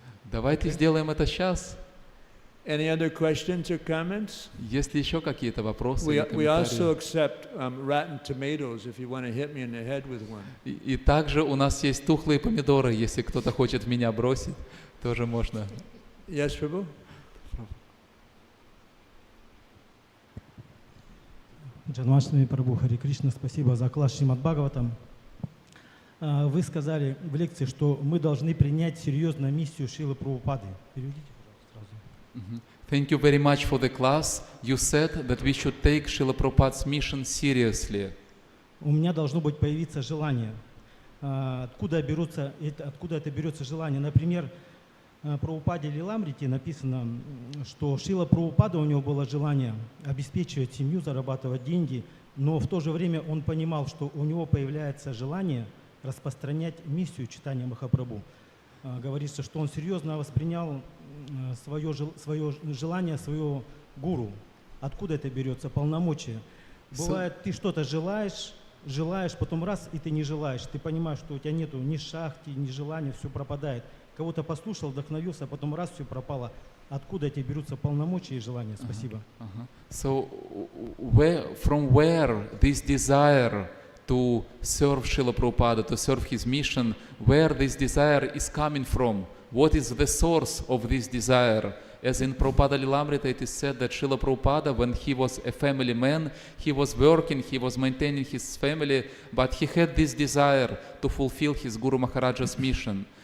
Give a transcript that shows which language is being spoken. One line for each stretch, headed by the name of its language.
Russian: Давайте сделаем это сейчас.
English: Any other questions or comments?
Russian: Есть ли еще какие-то вопросы или
English: We also
Russian: комментарии?
English: accept rotten tomatoes if you want to hit me in the head with one.
Russian: И также у нас есть тухлые помидоры, если кто-то хочет в меня бросить, тоже можно.
English: Yes, Prabhu?
Russian: Джанмаштами Прабху, Хари Кришна, спасибо за класс Шримад Бхагаватам. Вы сказали в лекции, что мы должны принять серьезно миссию Шрилы Прабхупады. Переведите, пожалуйста, сразу.
English: Thank you very much for the class. You said that we should take Srila Prabhupada's mission seriously.
Russian: У меня должно быть появиться желание. Откуда это берется желание? Например, в Прабхупаде Лиламрите написано, что Шрила Прабхупада, у него было желание обеспечивать семью, зарабатывать деньги, но в то же время он понимал, что у него появляется желание распространять миссию читания Махапрабху. Говорится, что он серьезно воспринял свое желание, своего гуру. Откуда это берется? Полномочия. Бывает, ты что-то желаешь, потом раз, и ты не желаешь. Ты понимаешь, что у тебя нету ни шахти, ни желания, все пропадает. Кого-то послушал, вдохновился, а потом раз, все пропало. Откуда эти берутся полномочия и желания? Спасибо.
English: So, from where this desire to serve Srila Prabhupada, to serve his mission, where this desire is coming from? What is the source of this desire? As in Prabhupada Lilamrita, it is said that Srila Prabhupada, when he was a family man, he was working, he was maintaining his family, but he had this desire to fulfill his Guru Maharaja's mission.